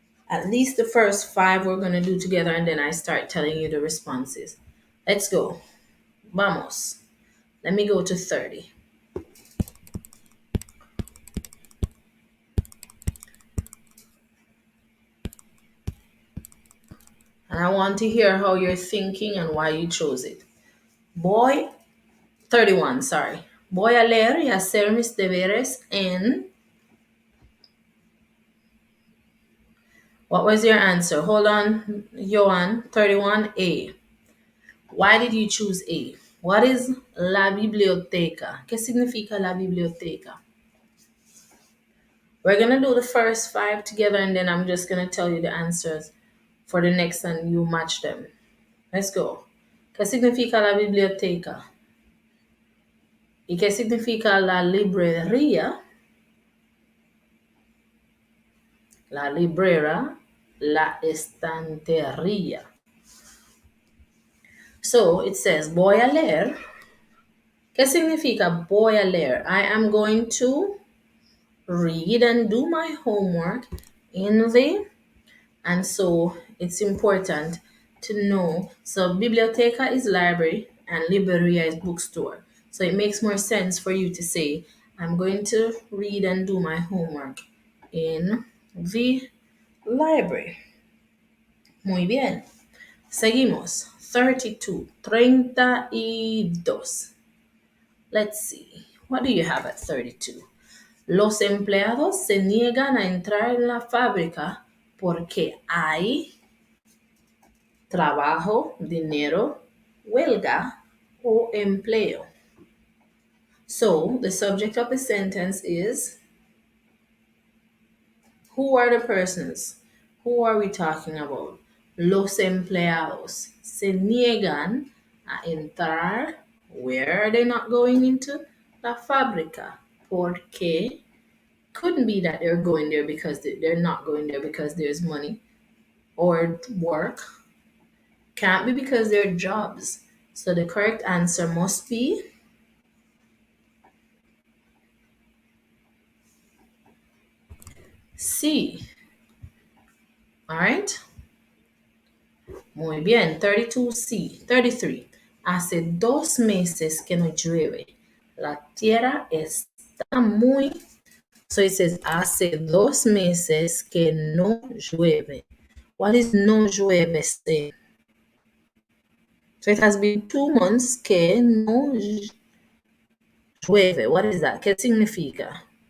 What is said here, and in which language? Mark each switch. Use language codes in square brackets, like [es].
[en] At least the first 5 we're going to do together and then I start telling you the responses. Let's go. [es] Vamos. [en] Let me go to 30. And I want to hear how you're thinking and why you chose it. [es] Voy, 31, sorry. Voy a leer y hacer mis deberes en. [en] What was your answer? Hold on, Johan. 31A. Why did you choose A? What is la biblioteca? [es] ¿Qué significa la biblioteca? [en] We're going to do the first 5 together and then I'm just going to tell you the answers for the next and you match them. Let's go. [es] ¿Qué significa la biblioteca? ¿Y qué significa la librería? La librera, la estantería. [en] So it says, [es] voy a leer. ¿Qué significa voy a leer? [en] I am going to read and do my homework in the, and so it's important to know. So biblioteca is library and libreria is bookstore. So it makes more sense for you to say, I'm going to read and do my homework in the library. [es] Muy bien. Seguimos. 32. 32. [en] Let's see. What do you have at 32? [es] Los empleados se niegan a entrar en la fábrica porque hay trabajo, dinero, huelga o empleo. [en] So the subject of the sentence is, who are the persons? Who are we talking about? [es] Los empleados se niegan a entrar. [en] Where are they not going into? La fábrica. Porque couldn't be that they're going there because they're not going there because there's money or work. Can't be because they're jobs. So the correct answer must be C. All right. [es] Muy bien. [en] 32C. 33. [es] Hace 2 meses que no llueve. La tierra está muy. [en] So it says, [es] hace 2 meses que no llueve. [en] What is no llueve say? So it has been 2 months [es] que no llueve. [en] What is that? [es] ¿Qué significa?